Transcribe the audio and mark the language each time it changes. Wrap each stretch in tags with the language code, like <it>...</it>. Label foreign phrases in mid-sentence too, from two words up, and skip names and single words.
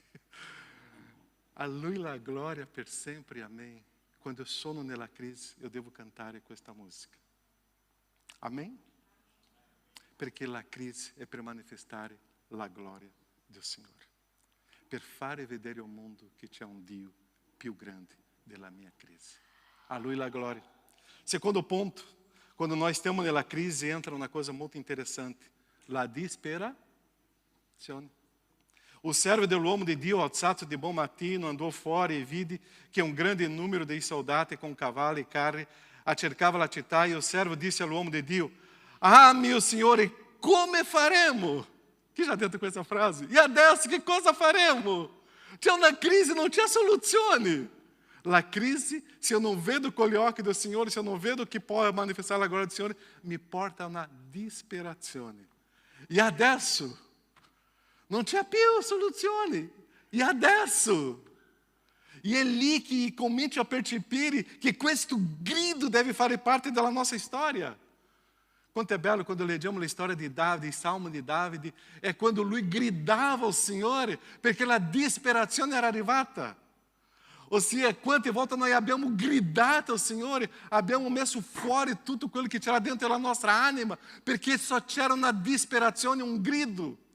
<it>A Lui la glória per sempre, amém. Quando eu sono nella crisi,</it> <pt>eu devo</pt> <it>cantare questa musica. Amém? Perché la crisi è per manifestare la gloria del Signore. Per fare vedere al mondo che c'è un Dio più grande della mia crisi. A Lui la gloria.</it> <pt>Secondo ponto, Quando nós estamos</pt> <it>nella crise,</it> <pt>entra uma coisa muito interessante.</pt> <it>La disperazione. O servo dell'uomo di Dio, alzato di buon mattino, andò fuori e vide che un grande numero di soldati con cavalli e carri cercava la città, e o servo disse all'uomo di Dio: ah, mio Signore, come faremo? Chi já detto questa frase? E adesso che cosa faremo? C'è una crisi, non c'è soluzione. La crisi,</it> <pt>se eu não vedo com o occhi do Signore, se eu não vedo que pode manifestar a glória do Signore, me porta</pt> <it>a una disperazione. E adesso non c'è più soluzione. E adesso? E é lì che comincio a percepire che questo grido deve fare parte della nostra storia. Quanto é belo quando leggiamo a storia di Davide, il Salmo di Davide, è quando lui gridava ao Signore, perché la disperazione era arrivata. Ossia, quante volte nós abbiamo gridato ao Signore, abbiamo messo fuori tutto quello che c'era dentro della nostra anima, perché só c'era una disperazione, un grido.</it>